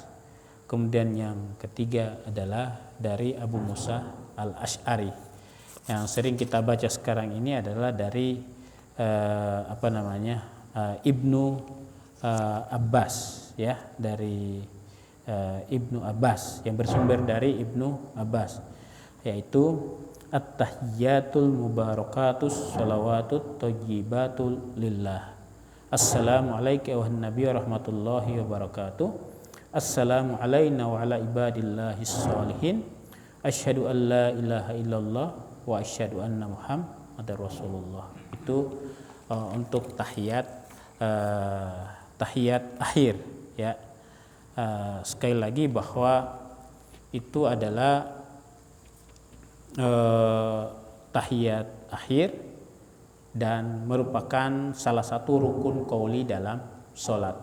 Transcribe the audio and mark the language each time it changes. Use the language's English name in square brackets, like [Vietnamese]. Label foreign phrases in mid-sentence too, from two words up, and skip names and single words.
[Indonesian] Kemudian yang ketiga adalah dari Abu Musa Al-Asy'ari. Yang sering kita baca sekarang ini adalah dari Ibnu Abbas, ya, dari Ibnu Abbas, yang bersumber dari Ibnu Abbas, yaitu [Arabic] التحيات المباركات الصلوات الطيبات لله. السلام عليك والنبي رحمة الله وبركاته. السلام علينا وعلى عباد الله الصالحين. أشهد أن لا إله إلا الله وأشهد أن محمدا رسول الله. [Indonesian] Itu untuk tahiyat akhir, ya. Sekali lagi bahwa itu adalah tahiyat akhir dan merupakan salah satu rukun qauli dalam sholat.